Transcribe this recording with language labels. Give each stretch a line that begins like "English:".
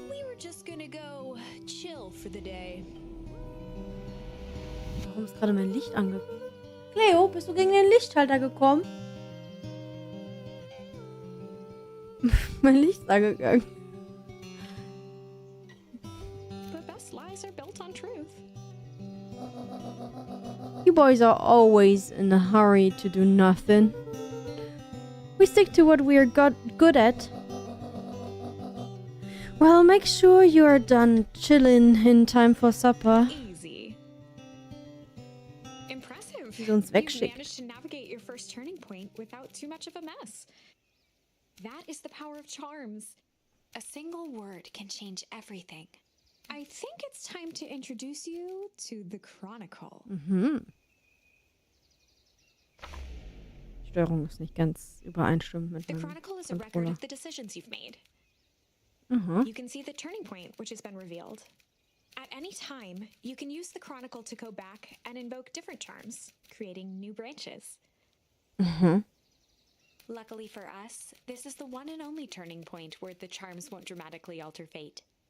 English: We were just gonna go chill for the day.
German: Warum ist gerade mein Licht ange... Cleo, bist du gegen den Lichtschalter gekommen? Mein Licht ist angegangen.
English: The best lies are built on truth. You boys are always in a hurry to do nothing. We stick to what we're good at. Well, make sure you're done chilling in time for supper. Easy. Impressive.
German: Sie uns wegschickt.
English: managed to navigate your first turning point without too much of a mess. That is the power of charms. A single word can change everything. I think it's time to introduce you to the Chronicle. Mhm.
German: Die Steuerung ist nicht ganz übereinstimmend mit
English: The
German: meinem
English: Chronicle is a record
German: Controller.
English: of the decisions you've made. Aha. You can see the turning point which has been revealed. At any time, you can use the Chronicle to go back and invoke different charms, creating new branches. Mhm. Luckily for us, this is the one and only turning point where the charms won't dramatically alter fate.